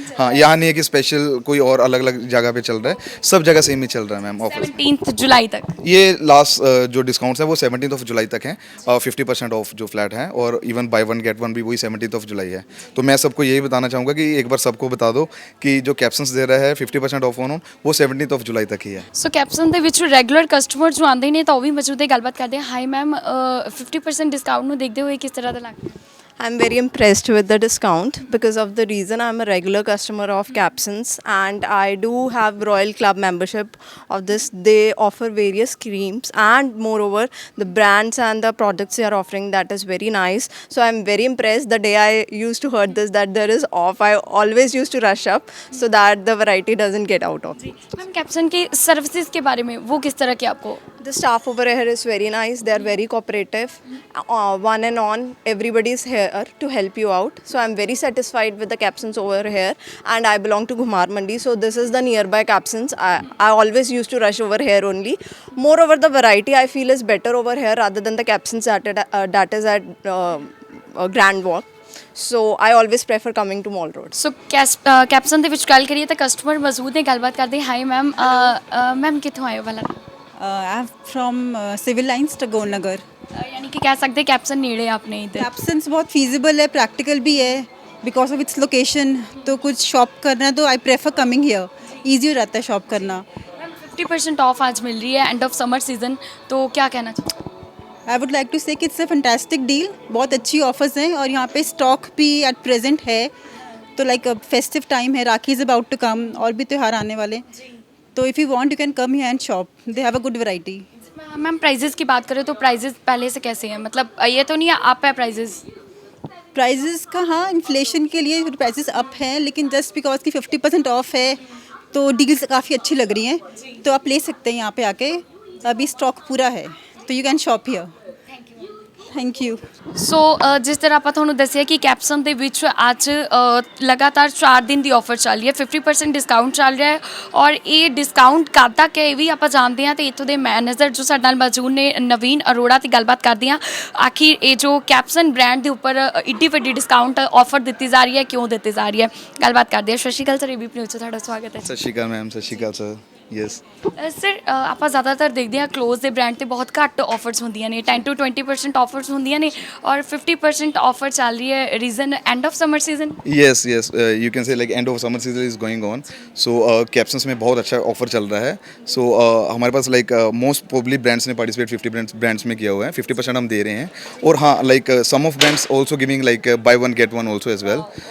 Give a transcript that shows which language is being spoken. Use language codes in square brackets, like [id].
[hi] हाँ, यहाँ नहीं है कि स्पेशल कोई और अलग अलग जगह पे चल रहा है, सब जगह सेम ही चल रहा है मैम ऑफर। 17 जुलाई तक ये लास्ट जो डिस्काउंट्स है वो 17 जुलाई तक है। 50% ऑफ जो फ्लैट है, और even by one get one भी वही 17 जुलाई है। तो मैं सबको यही बताना चाहूँगा कि एक बार सबको बता दो कि जो कैप्शंस दे रहा है 50% ऑफ ऑन वो 17 जुलाई तक ही है। [pa] सो कैप्सन ਦੇ ਵਿੱਚ ਰੈਗੂਲਰ ਕਸਟਮਰ ਜੋ ਆਉਂਦੇ ਨੇ ਤਾਂ ਉਹ ਵੀ ਮੌਜੂਦ ਹੈ, ਗੱਲਬਾਤ ਕਰਦੇ ਹਾਂ। ਹਾਈ ਮੈਮ, 50% ਡਿਸਕਾਊਂਟ ਨੂੰ ਦੇਖਦੇ ਹੋਏ ਕਿਸ ਤਰ੍ਹਾਂ ਦਾ ਲੱਗਦਾ? [en] I'm very impressed with the discount because of the reason I'm a regular customer of Capsons and I do have Royal Club membership of this. They offer various creams and moreover the brands and the products they are offering, that is very nice. So I'm very impressed. The day I used to heard this that there is off, I always used to rush up so that the variety doesn't get out of. [hi] Ma'am caption की services के बारे में वो किस तरह की आपको? [en] The staff over here is very nice. They are very cooperative. One and on, everybody is here to help you out. So I'm very satisfied with the Capsons over here. And I belong to Ghumar Mandi, so this is the nearby Capsons. I always used to rush over here only. Moreover, the variety I feel is better over here rather than the Capsons that is at Grand Walk. So I always prefer coming to Mall Road. [pa] ਸੋ ਕੈਪਸਨ ਦੇ ਵਿੱਚ ਗੱਲ ਕਰੀਏ ਤਾਂ customer ਮੌਜੂਦ ਨੇ, ਗੱਲਬਾਤ ਕਰਦੇ। High ma'am, ma'am ਕਿੱਥੋਂ ਆਏ ਹੋ ਵਾਲਾ? [en] I'm from Civil Lines, Tagore Nagar. [hi] यानी कि कह सकते हैं कैप्सन नेड़े आपने इधर। Capsons बहुत feasible है, practical भी है, [en] because of its location. [hi] तो कुछ शॉप करना तो [en] I prefer coming here. [hi] Easy हो रहता है शॉप करना. 50% ऑफ आज मिल रही है, एंड ऑफ समर सीजन, तो क्या कहना चाहते? [en] I would like to say [hi] कि [en] it's a fantastic deal. [hi] बहुत अच्छी ऑफर्स हैं और यहाँ पे स्टॉक भी at present है. तो लाइक फेस्टिव टाइम है, [en] Rakhi is about to come, [hi] और भी त्यौहार आने वाले। [en] तो if you want you can come here and shop, they have a good variety. [hi] Ma'am prices की बात करें तो प्राइजेस पहले से कैसे हैं, मतलब ये तो नहीं है आप है प्राइजेस? प्राइजेस का हाँ, इन्फ्लेशन के लिए प्राइजेस अप हैं, लेकिन जस्ट बिकॉज की 50% ऑफ है तो डील्स काफ़ी अच्छी लग रही हैं, तो आप ले सकते हैं यहाँ पे आके। अभी स्टॉक पूरा है तो [en] You can shop here. Thank you. [pa] ਸੋ ਜਿਸ ਤਰ੍ਹਾਂ ਆਪਾਂ ਤੁਹਾਨੂੰ ਦੱਸਿਆ ਕਿ ਕੈਪਸਨ ਦੇ ਵਿੱਚ ਅੱਜ ਲਗਾਤਾਰ 4 ਦਿਨ ਦੀ ਆਫਰ ਚੱਲ ਰਹੀ ਹੈ, 50% ਡਿਸਕਾਊਂਟ ਚੱਲ ਰਿਹਾ ਹੈ, ਔਰ ਇਹ ਡਿਸਕਾਊਂਟ ਕਦ ਤੱਕ ਹੈ ਇਹ ਵੀ ਆਪਾਂ ਜਾਣਦੇ ਹਾਂ। ਤੇ ਇੱਥੋਂ ਦੇ ਮੈਨੇਜਰ ਜੋ ਸਾਡੇ ਨਾਲ ਮੌਜੂਦ ਨੇ ਨਵੀਨ ਅਰੋੜਾ ਦੀ ਗੱਲਬਾਤ ਕਰਦੇ ਹਾਂ। ਆਖਿਰ ਇਹ ਜੋ ਕੈਪਸਨ ਬ੍ਰਾਂਡ ਦੇ ਉੱਪਰ ਇੱਡੀ ਵੱਡੀ ਡਿਸਕਾਊਂਟ ਆਫਰ ਦਿੱਤੀ ਜਾ ਰਹੀ ਹੈ, ਕਿਉਂ ਦਿੱਤੀ ਜਾ ਰਹੀ ਹੈ, ਗੱਲਬਾਤ ਕਰਦੇ ਹਾਂ। ਸਤਿ ਸ਼੍ਰੀ ਅਕਾਲ ਸਰ, ਏਬੀਪੀ ਨਿਊਜ਼ 'ਚ ਤੁਹਾਡਾ ਸਵਾਗਤ ਹੈ। ਸਤਿ ਸ਼੍ਰੀ ਅਕਾਲ ਮੈਮ, ਸਤਿ ਸ਼੍ਰੀ ਅਕਾਲ ਸਰ। ਯੈਸ ਸਰ ਆਪਾਂ ਜ਼ਿਆਦਾਤਰ ਦੇਖਦੇ ਹਾਂ ਕਲੋਜ਼ ਦੇ ਬ੍ਰਾਂਡ 'ਤੇ ਬਹੁਤ ਘੱਟ ਆਫਰਸ ਹੁੰਦੀਆਂ ਨੇ, 10 to 20% ਆਫਰਸ ਹੁੰਦੀਆਂ ਨੇ, ਔਰ [hi] 50% ऑफर चल रही है। Reason end of summer season? [en] Yes yes, you can say like end of summer season is going on. [hi] So captions में बहुत अच्छा ऑफर चल रहा है। सो हमारे पास लाइक मोस्ट प्रोबेबली ब्रांड्स ने पार्टिसिपेट 50 ब्रांड्स में किया हुआ है। [en] 50% [hi] हम दे रहे हैं, और हाँ [en] Like some of brands also giving like buy one get one also as well.